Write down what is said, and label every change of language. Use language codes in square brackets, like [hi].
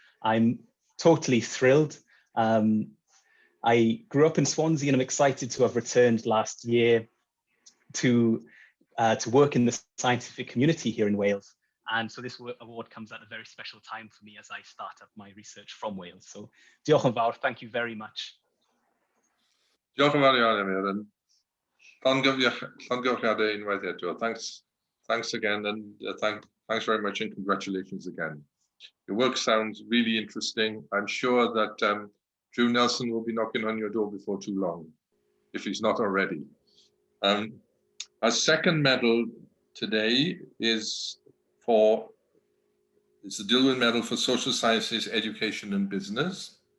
[en] I'm totally thrilled. I grew up in Swansea, and I'm excited to have returned last year to work in the scientific community here in Wales. And so this award comes at a very special time for me as I start up my research from Wales. So [cy] diolch yn fawr, [en] thank you very much. [cy] Diolch yn fawr iawn, Emyr, [en] and [cy] llongyfarchiadau unwaith eto. [en] Thanks again, and thanks very much, and congratulations again. Your work sounds really interesting. I'm sure that Drew Nelson will be knocking on your door before too long, if he's not already. Our second medal today is it's the Dilwyn Medal for Social Sciences, Education and Business.